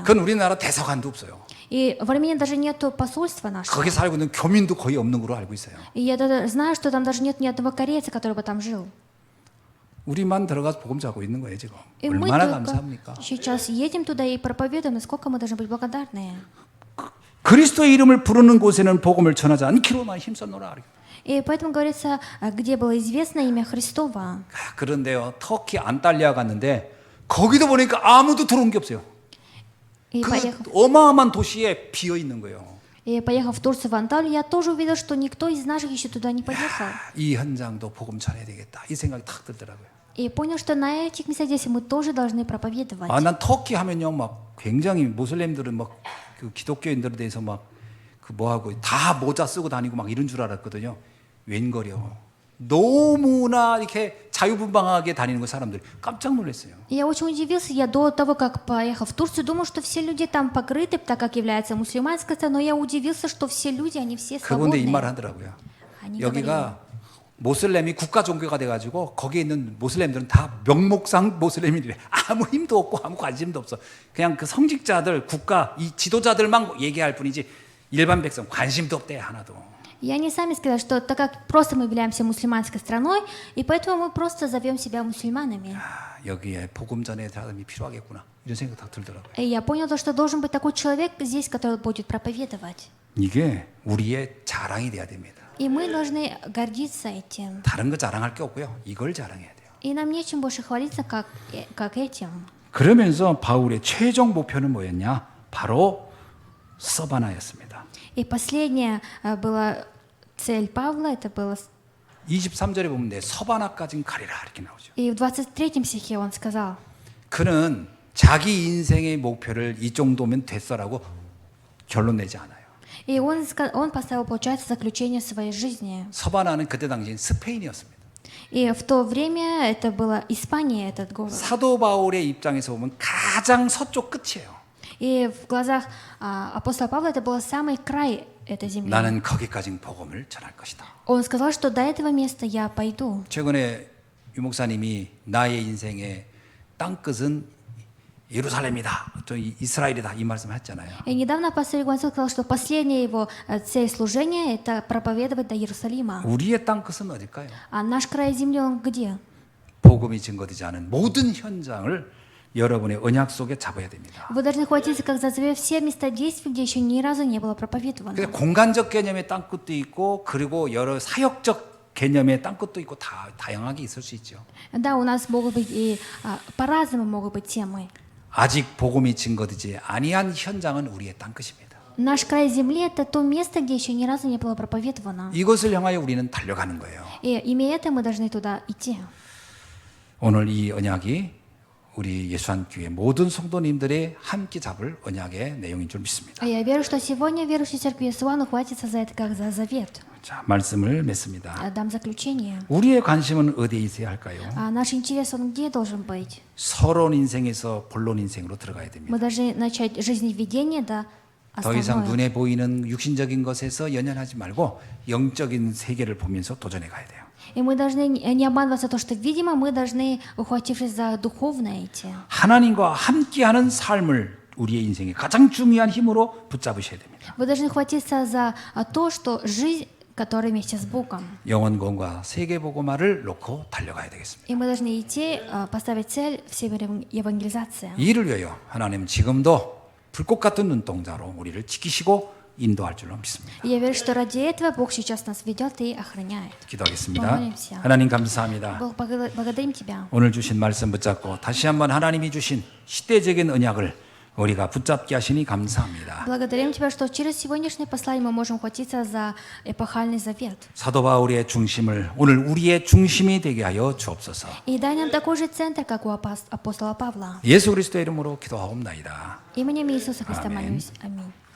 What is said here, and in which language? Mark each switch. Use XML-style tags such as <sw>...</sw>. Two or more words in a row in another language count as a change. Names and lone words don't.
<ko>그건 우리나라 대사관도 없어요.</ko> <ru>И в Армении даже нет посольства нашего.</ru> <ko>거기 살고 있는 교민도 거의 없는 걸로 알고 있어요.</ko> <ru>И я знаю, что там даже нет ни одного корейца, который бы там жил.</ru> <ko>우리만 들어가서 복음 자고 있는 거예요 지금.</ko> <ru>И мы</ru> <ko>얼마나</ko> <ru>только</ru> <ko>감사합니까?</ko> <ru>сейчас едем туда и проповедуем, насколько мы должны быть благодарны.</ru> <ko>그리스도의 이름을 부르는 곳에는 복음을 전하지 않기로만 힘썼노라.</ko> <ru>И поэтому говорится, где было известно имя Христово.</ru> <ko>그런데요, 터키 안탈리아 갔는데 거기도 보니까 아무도 들어온 게 없어요.</ko> <ru>И поехав,</ru> <ko>그 어마어마한 도시에 비어 있는 거예요.</ko> <ru>и поехав в Турцию, в Анталию, я тоже увидел, что никто из наших еще туда не поехал.</ru> <ko>이 현장도 복음 전해야 되겠다. 이 생각이 탁 들더라고요.</ko> <ru>И понял, что на этих местах здесь мы тоже должны проповедовать.</ru> <ko>아, 난 터키 하면요, 막 굉장히 모슬렘들은 막 그 기독교인들에 대해서 막 그 뭐하고 다 모자 쓰고 다니고 막 이런 줄 알았거든요. 웬걸요. 너무나 이렇게 자유분방하게 다니는 거 사람들이 깜짝 놀랐어요.</ko> <ru>И я очень удивился, я до того, как поехал в Турцию, думал, что все люди там покрыты, так как является мусульманской страной, но я удивился, что все люди, они все</ru> <ko>그분도 이 말</ko> <ru>свободные.</ru> <ko>하더라고요.</ko> <ru>Они говорили,</ru> <ko>여기가 모슬렘이 국가 종교가 돼가지고 거기에 있는 모슬렘들은 다 명목상 모슬렘이래. 아무 힘도 없고 아무 관심도 없어. 그냥 그 성직자들, 국가, 이 지도자들만 얘기할 뿐이지 일반 백성 관심도 없대 하나도.</ko> <ru>И они сами сказали, что так как просто мы являемся мусульманской страной, и поэтому мы просто зовем себя мусульманами.</ru> <ko>아, 여기에 복음 전에 사람이 필요하겠구나 이런 생각 딱 들더라고요.</ko> <ru>И я понял, что должен быть такой человек здесь, который будет проповедовать.</ru> <ko>이게 우리의 자랑이 돼야 됩니다.</ko> <ru>И мы должны гордиться этим.</ru> <ko>다른 거 자랑할 게 없고요. 이걸 자랑해야 돼요.</ko> <ru>И нам нечем больше хвалиться, как этим.</ru> <ko>그러면서 바울의 최종 목표는 뭐였냐? 바로 서바나였습니다.</ko> <ru>И последняя была цель Павла, это было...</ru> <ko>23절에 보면 내 서바나까진 가리라 이렇게 на오죠.</ko> <ru>И в 23 стихе он сказал,</ru> <ko>그는 자기 인생의 목표를 이 정도면 됐어라고 결론 내지 않아요.</ko> <ru>и он поставил, получается, заключение своей жизни.</ru> <ko>서바나는 그때 당시 스페인이었습니다.</ko> <ru>И в то время это была Испания, этот город.</ru> <ko>사도 바울의 입장에서 보면 가장 서쪽 끝이에요.</ko> <ru>И в глазах апостола Павла это был самый край этой земли.</ru> <ko>나는 거기까지 복음을 전할 것이다.</ko> <ru>Он сказал, что до этого места я пойду.</ru> <ko>최근에 유 목사님이 나의 인생의 땅끝은 예루살렘이다, 또 이스라엘이다 이 말씀했잖아요.</ko> <ru>И недавно пастор Игуансел сказал, что последняя его цель служения это проповедовать до Иерусалима.</ru> <ko>우리의 땅끝은 어딜까요?</ko> <ru>А наш край земли он где?</ru> <ko>복음이 증거되지 않은 모든 현장을 여러분의 언약 속에 잡아야 됩니다.</ko> <ru>Вы должны хватиться как за все места действий, где еще ни разу не было проповедовано.</ru> <ko>근데 공간적 개념의 땅끝도 있고 그리고 여러 사역적 개념의 땅끝도 있고 다 다양하게 있을 수 있죠.</ko> <ru>Да, у нас могут быть и по-разному могут быть темы.</ru> <ko>아직 복음이 증거되지 아니한 현장은 우리의 땅끝입니다.</ko> <ru>Наш край земли это то место, где еще ни разу не было проповедовано.</ru> <ko>이것을 향하여 우리는 달려가는 거예요.</ko> <ru>И имея это, мы должны туда идти.</ru> <ko>오늘 이 언약이 우리 예수한교회 모든 성도님들의 함께 잡을 언약의 내용인 줄 믿습니다.</ko> <ru>Я верю, что сегодня верующие церкви Иисуса ухватится за это как за завет.</ru> <ko>자, 말씀을 맺습니다.</ko> <ru>Дам заключение.</ru> <ko>우리의 관심은 어디에 있어야 할까요?</ko> <ru>Наш интерес, он где должен быть?</ru> <ko>서론 인생에서 본론 인생으로 들어가야 됩니다.</ko> <ru>Мы должны начать жизневедение до</ru> <ko>더 이상</ko> <ru>основное.</ru> <ko>눈에 보이는 육신적인 것에서 연연하지 말고 영적인 세계를 보면서 도전해 가야 돼요.</ko> <ru>И мы должны не обманываться то, что видимо, мы должны, ухватившись за духовное, идти.</ru> <ko>하나님과 함께하는 삶을 우리의 인생의 가장 중요한 힘으로 붙잡으셔야 됩니다.</ko> <ru>Вы должны хватиться за то, что жизнь, которая вместе с Богом.</ru> <ko>영원권과 세계복음화를 놓고 달려가야 되겠습니다.</ko> <ru>И мы должны идти, поставить цель всей евангелизации.</ru> <ko>이를 위하여 하나님 지금도 불꽃 같은 눈동자로 우리를 지키시고 인도할 줄로 믿습니다.</ko> <ru>И я верю, что ради этого Бог сейчас нас ведет и охраняет.</ru> <ko>기도하겠습니다.</ko> <ru>помолимся.</ru> <ko>하나님 감사합니다.</ko> <ru>Бог, благодарим Тебя.</ru> <ko>오늘 주신 말씀 붙잡고 다시 한번 하나님이 주신 시대적인 언약을 우리가 붙잡게 하시니 감사합니다.</ko> <ru>Благодарим Тебя, что через сегодняшнее послание мы можем хватиться за эпохальный завет.</ru> <ko>사도 바울의 중심을 오늘 우리의 중심이 되게 하여 주옵소서.</ko> <ru>И дай нам такой же центр, как у апостола Павла.</ru> <ko>예수 그리스도의 이름으로 기도하옵나이다.</ko> <ru>Именем Иисуса Христа Аминь. молюсь. Аминь.</ru>